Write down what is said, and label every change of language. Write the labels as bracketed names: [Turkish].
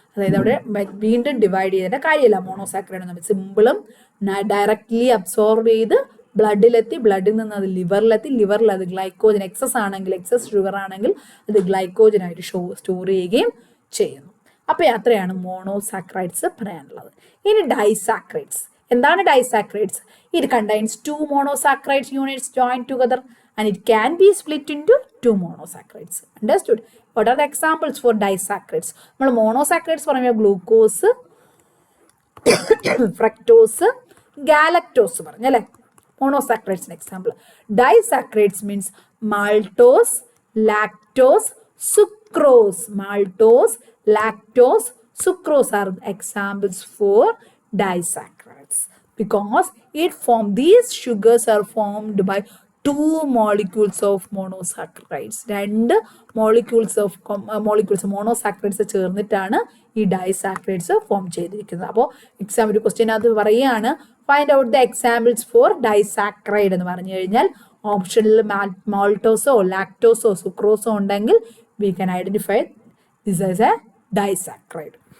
[Malayalam] അതായത് അവിടെ വീണ്ടും ഡിവൈഡ് ചെയ്തതിൻ്റെ കാര്യമില്ല. മോണോസാക്രൈഡ് എന്ന് സിമ്പിളും ഡയറക്റ്റ്ലി അബ്സോർബ് ചെയ്ത് ബ്ലഡിലെത്തി, ബ്ലഡിൽ നിന്ന് അത് ലിവറിൽ അത് ഗ്ലൈക്കോജൻ എക്സസ് ഷുഗർ ആണെങ്കിൽ അത് ഗ്ലൈക്കോജനായിട്ട് സ്റ്റോർ ചെയ്യുകയും ചെയ്യുന്നു. അപ്പോൾ അത്രയാണ് മോണോസാക്രൈഡ്സ് പറയാനുള്ളത്. ഇനി ഡൈസാക്രൈഡ്സ്. എന്താണ് disaccharides? [English] It contains 2 monosaccharide units joined together and it can be split into 2 monosaccharides. Understood? What are the examples for disaccharides? [Malayalam] നമ്മൾ monosaccharides പറയുമ്പോൾ ഗ്ലൂക്കോസ്, ഫ്രക്ടോസ്, ഗാലക്ടോസ് പറഞ്ഞല്ലേ മോണോസാക്രൈഡ്സിന് example. [English] Disaccharides means maltose, lactose, sucrose. Maltose, lactose, sucrose are examples for disaccharides. Because these sugars are formed by 2 molecules of monosaccharides. 2 molecules monosaccharides [Malayalam] ചേർന്നിട്ടാണ് ഈ disaccharides form ചെയ്തിരിക്കുന്നത്. അപ്പോൾ exam ഒരു question അത് പറയുകയാണ്, [English] find out the examples for disaccharide [Malayalam] എന്ന് പറഞ്ഞു കഴിഞ്ഞാൽ ഓപ്ഷനിൽ മാൾട്ടോസോ ലാക്ടോസോ സുക്രോസോ ഉണ്ടെങ്കിൽ [English] We can identify this as a disaccharide.